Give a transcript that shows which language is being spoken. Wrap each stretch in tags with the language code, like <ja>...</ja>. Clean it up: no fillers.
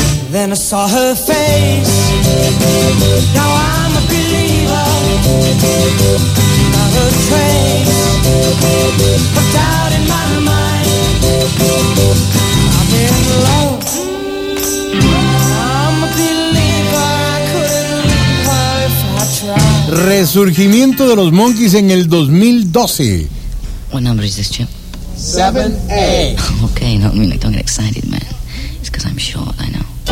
<en>Then I saw her face. Now I'm a believer. Not a trace of doubt in my mind. I'm in love. I'm a believer. I couldn't leave her if I tried.</en> <es>Resurgimiento de los Monkees en el 2012.</es> <en>What number is this, Chip? 7A. Okay, no, I mean, like, don't get excited, man. It's because I'm short, I know.</en>